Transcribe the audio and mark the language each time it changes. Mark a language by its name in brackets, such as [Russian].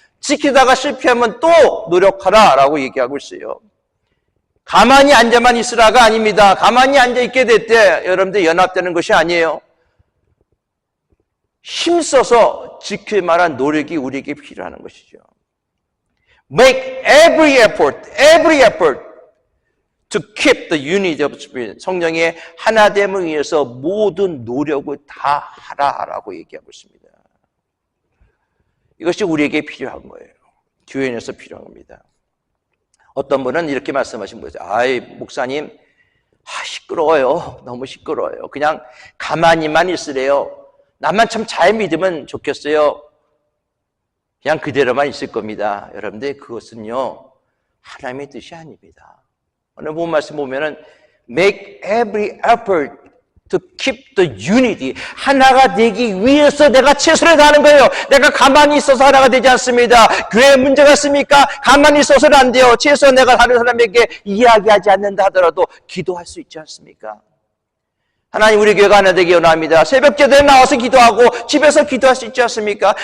[Korean] 지키다가 실패하면 또 노력하라 라고 얘기하고 있어요. 가만히 앉아만 있으라가 아닙니다. 가만히 앉아있게 될 때 여러분들 연합되는 것이 아니에요. 힘써서 지킬 만한 노력이 우리에게 필요한 것이죠. [English] Make every effort to keep the unity of spirit. [Korean] 성령의 하나됨을 위해서 모든 노력을 다 하라라고 얘기하고 있습니다. 이것이 우리에게 필요한 거예요. 교회 안에서 필요한 겁니다. 어떤 분은 이렇게 말씀하신 거죠. 아이, 목사님, 시끄러워요. 너무 시끄러워요. 그냥 가만히만 있으래요. 나만 참 잘 믿으면 좋겠어요. 그냥 그대로만 있을 겁니다. 여러분들, 그것은요, 하나님의 뜻이 아닙니다. 오늘 본 말씀 보면은 [English] make every effort to keep the unity. [Korean] 하나가 되기 위해서 내가 최선을 다하는 거예요. 내가 가만히 있어서 하나가 되지 않습니다. 교회에 문제가 있습니까? 가만히 있어서는 안 돼요. 최소한 내가 다른 사람에게 이야기하지 않는다 하더라도 기도할 수 있지 않습니까? 하나님, 우리 교회가 하나 되기 원합니다. 새벽 기도에 나와서 기도하고 집에서 기도할 수 있지 않습니까?